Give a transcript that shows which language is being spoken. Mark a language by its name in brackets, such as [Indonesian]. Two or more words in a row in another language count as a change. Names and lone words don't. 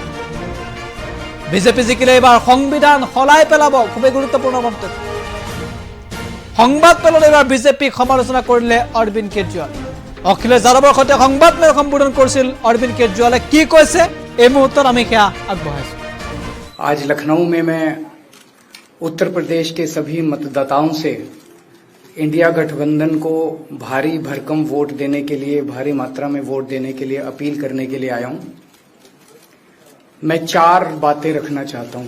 [Assamese] বিজেপি জিকিলে এইবাৰ সংবিধান হলাই পেলাব, খুবেই গুৰুত্বপূৰ্ণ মন্তব্য। সংবাদমেলত এইবাৰ বিজেপিক সমালোচনা কৰিলে অৰবিন্দ কেজৰিৱাল। অখিলেশ যাদৱৰ সৈতে সংবাদমেল সম্বোধন কৰিছিল অৰবিন্দ কেজৰিৱালে। কি কৈছে এই মুহূৰ্তত আমি সেয়া আগবঢ়াইছো। [Hindi] आज लखनऊ में मैं उत्तर प्रदेश के सभी मतदाताओं से इंडिया गठबंधन को भारी भरकम वोट देने के लिए, भारी मात्रा में वोट देने के लिए अपील करने के लिए आया हूं। मैं 4 बातें रखना चाहता हूं।